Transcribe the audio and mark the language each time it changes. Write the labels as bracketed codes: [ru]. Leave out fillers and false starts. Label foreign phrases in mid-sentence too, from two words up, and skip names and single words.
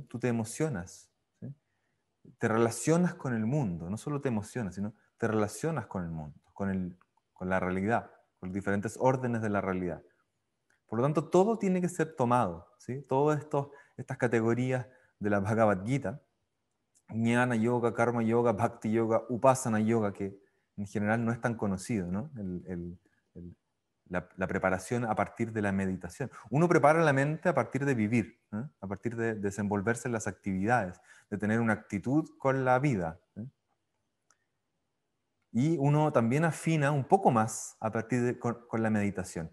[es] Tú te emocionas, ¿sí? Te relacionas con el mundo, no solo te emocionas, sino te relacionas con el mundo, con la realidad, con los diferentes órdenes de la realidad. Por lo tanto, todo tiene que ser tomado, ¿sí? Todas estas categorías de la Bhagavad Gita, [sa] Jnana Yoga, Karma Yoga, Bhakti Yoga, Upasana Yoga, [es] que en general no es tan conocido, ¿no? La preparación a partir de la meditación. Uno prepara la mente a partir de vivir, ¿eh? A partir de desenvolverse en las actividades, de tener una actitud con la vida, ¿eh? Y uno también afina un poco más a partir con la meditación.